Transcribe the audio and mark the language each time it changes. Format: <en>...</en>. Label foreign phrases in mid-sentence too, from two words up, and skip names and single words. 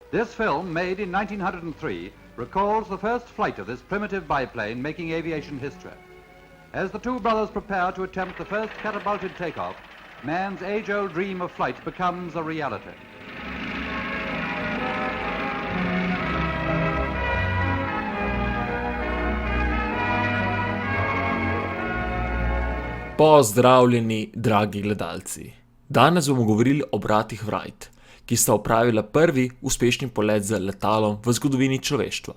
<en>This film, made in 1903, recalls the first flight of this primitive biplane making aviation history. As the two brothers prepare to attempt the first catapulted takeoff, man's age-old dream of flight becomes a reality.</en> <sl>Pozdravljeni, dragi gledalci. Danes bomo govorili o bratih Wright, ki sta opravila prvi uspešni polet z letalom v zgodovini človeštva.</sl>